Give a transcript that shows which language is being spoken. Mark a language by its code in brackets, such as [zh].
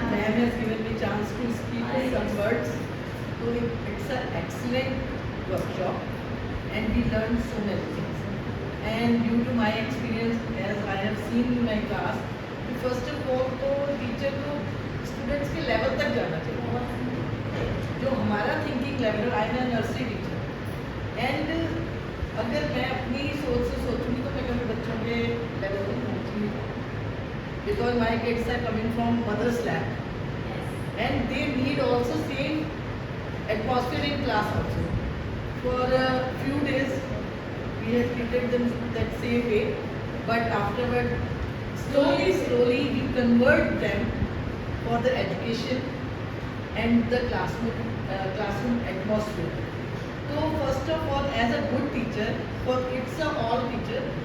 [en] Ma'am has given me chance to speak some words. So it's an excellent workshop, and we learned so many things. And due to my experience, as I have seen in my class, first of all [hi] तो teacher को students के level तक जाना चाहिए. जो हमारा thinking level, [en] I am nursery teacher, and [hi] अगर मैं अपनी सोच से सोचूंगी तो मैं कभी बच्चों के लेवल तक पहुँचूंगी, [en] Because my kids are coming from mother's lab and they need also same atmosphere in class also. For a few days we have treated them that same way, but afterward slowly we convert them for the education and the classroom atmosphere. So first of all, as a good teacher, for it's a all teacher,